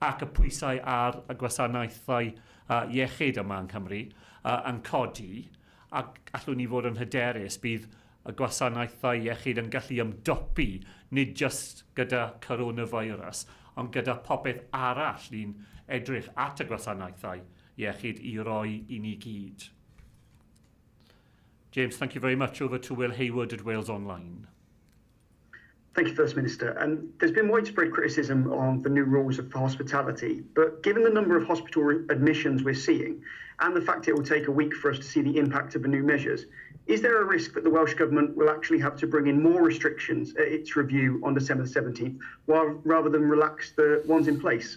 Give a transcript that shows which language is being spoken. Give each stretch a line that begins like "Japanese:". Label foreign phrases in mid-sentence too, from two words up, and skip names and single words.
Welsh: ac y pwysau ar y gwasanaethau iechyd yma yn Cymru yn codi, ac allwn ni fod yn hyderus bydd y gwasanaethau iechyd yn gallu ymdopi nid just gyda coronavirus, ond gyda popeth arall ni'n edrych at y gwasanaethau iechyd i roi i ni gyd.
English: James, thank you very much. Over to Will Hayward at Wales Online. Thank you, First Minister. There's been widespread criticism on the new rules for hospitality, but given the number of hospital admissions we're seeing and the fact it will take a week for us to see the impact of the new measures, is there a risk that the Welsh Government will actually have to bring in more restrictions at its review on December the 17th, rather than relax the ones in place?